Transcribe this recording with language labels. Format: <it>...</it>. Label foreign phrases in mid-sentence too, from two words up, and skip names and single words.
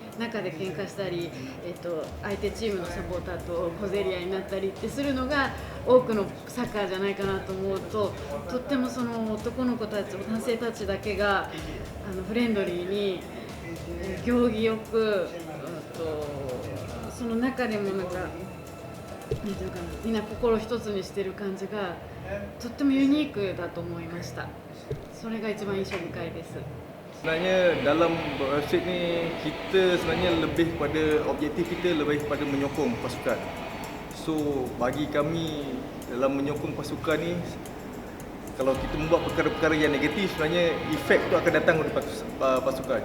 <ja>中で喧嘩したり、相手チームのサポーターと小競り合いになったりってするのが多くのサッカーじゃないかなと思うと、とってもその男の子たち、男性たちだけがフレンドリーに行儀よく、その中でもなんかなんていうのかな、みんな心一つにしてる感じがとってもユニークだと思いました。それが一番印象深いです。</ja> <ms>Sebenarnya dalam website ni kita sebenarnya lebih pada objektif kita lebih pada menyokong pasukan. So bagi kami dalam menyokong pasukan ni, kalau kita membuat perkara-perkara yang negatif sebenarnya efek tu akan datang dari pasukan.</ms>